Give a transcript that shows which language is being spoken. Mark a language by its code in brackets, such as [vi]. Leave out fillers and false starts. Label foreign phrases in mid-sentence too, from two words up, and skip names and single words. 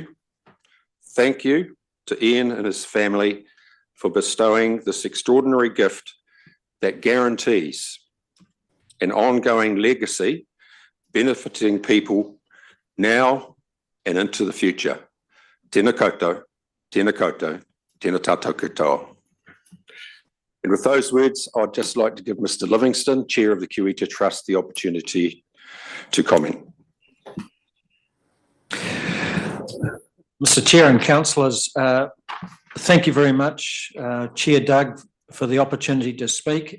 [en] Thank you to Ian and his family for bestowing this extraordinary gift that guarantees an ongoing legacy benefiting people now and into the future. [mi] Tēnā koutou, tēnā koutou, tēnā tātou katoa. [en] And with those words, I'd just like to give Mr. Livingston, Chair of the QE2 Trust, the opportunity to comment. Mr. Chair and councillors, thank you very much, Chair Doug, for the opportunity to speak.